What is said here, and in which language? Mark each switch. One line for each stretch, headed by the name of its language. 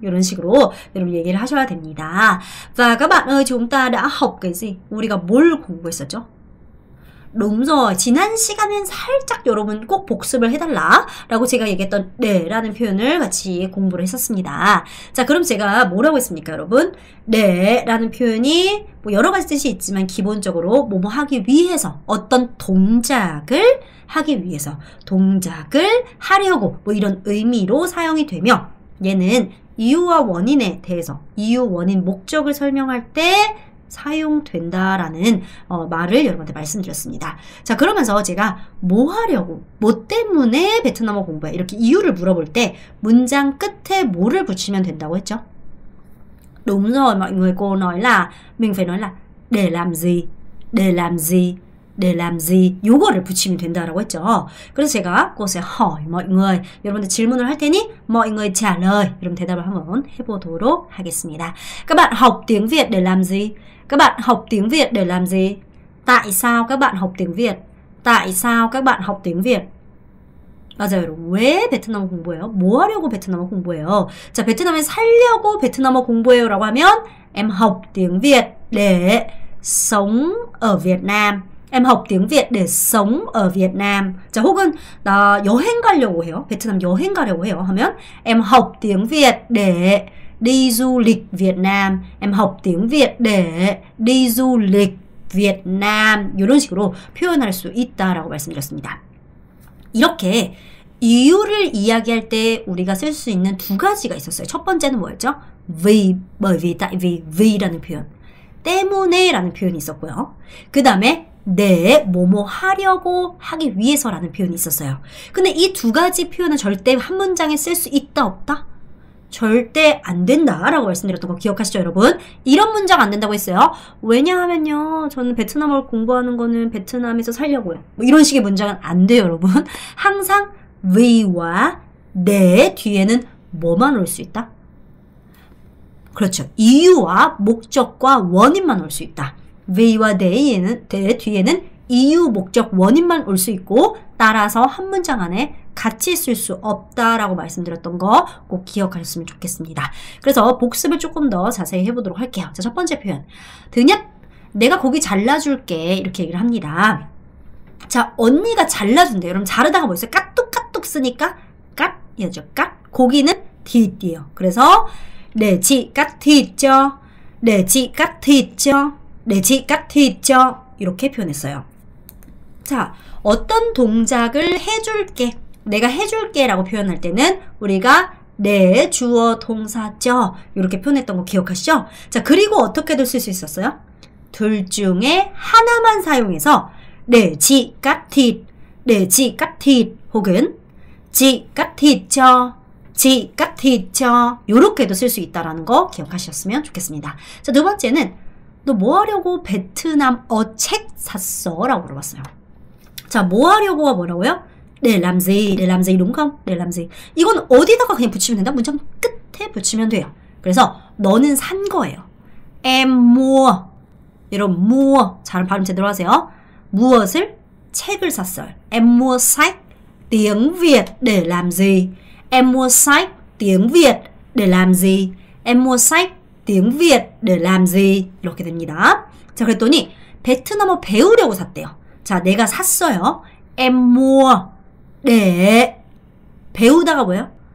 Korean: 이런 식으로 여러분 얘기를 하셔야 됩니다.
Vietnamese: Và các bạn ơi, chúng ta đã học cái gì?
Korean: 우리가 뭘 공부했었죠?
Vietnamese: đúng rồi,
Korean: 지난 시간엔 살짝 여러분 꼭 복습을 해달라 라고 제가 얘기했던 네 라는 표현을 같이 공부를 했었습니다. 자, 그럼 제가 뭐라고 했습니까, 여러분? 네 라는 표현이 뭐 여러 가지 뜻이 있지만 기본적으로 뭐뭐 하기 위해서, 어떤 동작을 하기 위해서, 동작을 하려고 뭐 이런 의미로 사용이 되며, 얘는 이유와 원인에 대해서, 이유, 원인, 목적을 설명할 때 사용된다라는 말을 여러분한테 말씀드렸습니다. 자, 그러면서 제가 뭐 하려고, 뭐 때문에 베트남어 공부해, 이렇게 이유를 물어볼 때 문장 끝에 뭐를 붙이면 된다고 했죠?
Vietnamese: đúng rồi mọi người, cô nói là mình phải nói là để làm gì, để làm gì, để làm gì,
Korean: 요거를 붙이면 된다라고 했죠. 그래서 제가 그것에
Vietnamese: hỏi mọi người,
Korean: 여러분들 질문을 할 테니
Vietnamese: mọi người trả lời,
Korean: 여러분 대답을 한번 해보도록 하겠습니다.
Vietnamese: Các bạn học tiếng Việt để làm gì? Các bạn học tiếng Việt để làm gì? Tại sao các bạn học tiếng Việt? Tại sao các bạn học tiếng Việt?
Korean: 맞아요, 여러분. 왜 베트남어 공부해요? 뭐 하려고 베트남어 공부해요? 자, 베트남에 살려고 베트남어 공부해요 라고 하면
Vietnamese: em học tiếng Việt để sống ở Việt Nam. Em học tiếng Việt để sống ở Việt Nam.
Korean: 자, 혹은 나 여행 가려고 해요. 베트남 여행 가려고 해요.
Vietnamese: 하면 em học tiếng Việt để đi du lịch Việt Nam. Em học tiếng Việt để đi du lịch Việt Nam.
Korean: 이런 식으로 표현할 수 있다라고 말씀드렸습니다. 이렇게 이유를 이야기할 때 우리가 쓸 수 있는 두 가지가 있었어요. 첫 번째는 뭐였죠?
Vietnamese: vì, bởi vì, tại vì, vi라는 표현.
Korean: 때문에 라는 표현이 있었고요. 그 다음에 네, 뭐뭐 하려고, 하기 위해서라는 표현이 있었어요. 근데 이 두 가지 표현은 절대 한 문장에 쓸 수 있다, 없다? 절대 안 된다라고 말씀드렸던 거 기억하시죠, 여러분? 이런 문장 안 된다고 했어요. 왜냐하면요, 저는 베트남어를 공부하는 거는 베트남에서 살려고요. 뭐 이런 식의 문장은 안 돼요, 여러분. 항상 왜와 네 뒤에는 뭐만 올 수 있다? 그렇죠. 이유와 목적과 원인만 올 수 있다. 왜와 네 뒤에는 이유, 목적, 원인만 올 수 있고, 따라서 한 문장 안에 같이 쓸 수 없다라고 말씀드렸던 거 꼭 기억하셨으면 좋겠습니다. 그래서 복습을 조금 더 자세히 해보도록 할게요. 자, 첫 번째 표현. 드냐? 내가 고기 잘라줄게. 이렇게 얘기를 합니다. 자, 언니가 잘라준대요. 여러분, 자르다가 뭐 있어요? 까뚝까뚝 쓰니까 깍이죠. 깍. 고기는 thịt이에요. 그래서
Vietnamese: để chị cắt thịt cho, để chị cắt thịt cho, để chị cắt thịt cho,
Korean: 이렇게 표현했어요. 자, 어떤 동작을 해줄게, 내가 해줄게 라고 표현할 때는 우리가 내 주어 동사 쪄 이렇게 표현했던 거 기억하시죠? 자, 그리고 어떻게도 쓸 수 있었어요? 둘 중에 하나만 사용해서
Vietnamese: để chị cắt thịt, để chị cắt thịt,
Korean: 혹은
Vietnamese: chị cắt thịt cho, chị cắt thịt cho,
Korean: 요렇게도 쓸 수 있다라는 거 기억하셨으면 좋겠습니다. 자, 두 번째는 너 뭐 하려고 베트남어 책 샀어? 라고 물어봤어요. 자, 뭐 하려고가 뭐라고요?
Vietnamese: để làm gì, để làm gì, đúng không? để làm gì.
Korean: 이건 어디다가 그냥 붙이면 된다? 문장 끝에 붙이면 돼요. 그래서 너는 산 거예요.
Vietnamese: em mua.
Korean: 여러분, mua. 잘 발음 제대로 하세요. 무엇을? 책을 샀어요.
Vietnamese: em mua sách tiếng Việt để làm gì? em mua sách tiếng Việt để làm gì? em mua sách tiếng Việt để làm gì?
Korean: 이렇게 됩니다. 자, 그랬더니 베트남어 배우려고 샀대요. 자, 내가 샀어요.
Vietnamese: em mua để
Korean: 배우다가 뭐예요?